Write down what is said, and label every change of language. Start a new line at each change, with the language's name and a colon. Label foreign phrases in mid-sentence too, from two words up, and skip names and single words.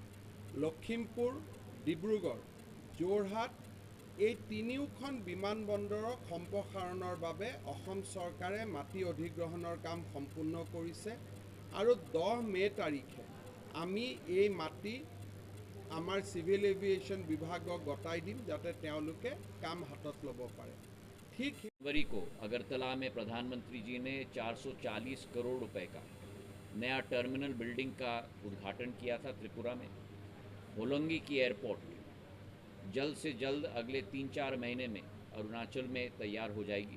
Assamese: লখিমপুৰ ডিব্ৰুগড় যোৰহাট এই তিনিওখন বিমানবন্দৰক সম্প্ৰসাৰণৰ বাবে অসম চৰকাৰে মাটি অধিগ্ৰহণৰ কাম সম্পূৰ্ণ কৰিছে আৰু 10 মে তাৰিখে আমি এই মাটি আমাৰ চিভিল এভিয়েশ্যন বিভাগক গতাই দিম যাতে তেওঁলোকে কাম হাতত ল'ব পাৰে। ঠিক
Hindi: जनवरी को अगरतला में प्रधानमंत्री जी ने 440 करोड़ रुपए का नया टर्मिनल बिल्डिंग का उद्घाटन किया था त्रिपुरा में। होलोंगी की एयरपोर्ट जल्द से जल्द अगले 3-4 महीने में अरुणाचल में तैयार हो जाएगी।